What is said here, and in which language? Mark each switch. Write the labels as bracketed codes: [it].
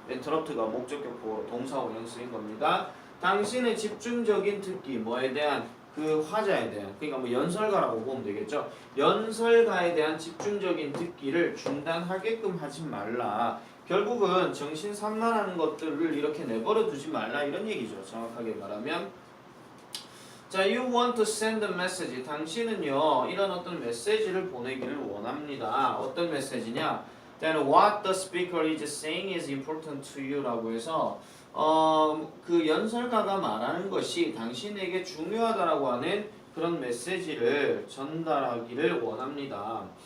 [ko] interrupt가 목적격 보호 동사로 쓰인 겁니다. 당신의 집중적인 듣기 뭐에 대한 그 화자에 대한 그러니까 뭐 연설가라고 보면 되겠죠. 연설가에 대한 집중적인 듣기를 중단하게끔 하지 말라. 결국은 정신 산만하는 것들을 이렇게 내버려 두지 말라 이런 얘기죠. 정확하게 말하면 자, [en] you want to send a message. [ko] 당신은요 이런 어떤 메시지를 보내기를 원합니다. 어떤 메시지냐? [en] Then what the speaker is saying is important to you [ko] 라고 해서 그 연설가가 말하는 것이 당신에게 중요하다라고 하는 그런 메시지를 전달하기를 원합니다.